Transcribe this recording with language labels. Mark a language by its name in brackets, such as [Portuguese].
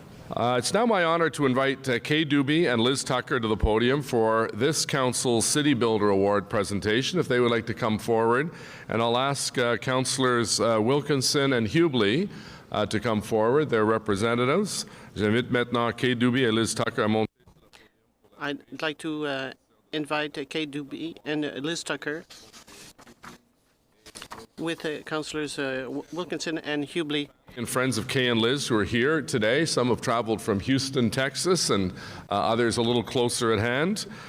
[English] It's now my honor to invite Kay Doobie and Liz Tucker to the podium for this Council's City Builder Award presentation, if they would like to come forward. And I'll ask Councillors Wilkinson and Hubley to come forward, their representatives. [French] J'invite maintenant Kay Doobie et Liz Tucker à monter. [English] I'd like to invite Kay Doobie and Liz Tucker with Councillors Wilkinson and Hubley. And friends of Kay and Liz who are here today. Some have traveled from Houston, Texas, and others a little closer at hand.